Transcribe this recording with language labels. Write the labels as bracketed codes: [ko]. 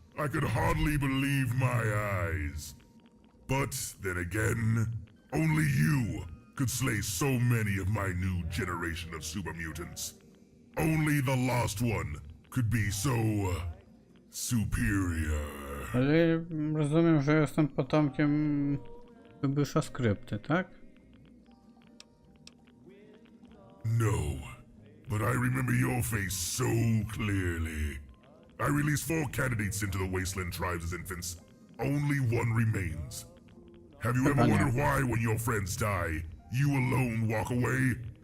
[en] I could hardly believe my eyes. But then again, only you could slay so many of my new generation of super mutants. Only the lost one could be so superior. [pl] Ale rozumiem, że jestem potomkiem wybysza skrypty, tak? [en] No, but I remember your face so clearly. I released 4 candidates into the Wasteland tribes as infants. Only one remains. Have you ever wondered why, when your friends die, you alone walk away?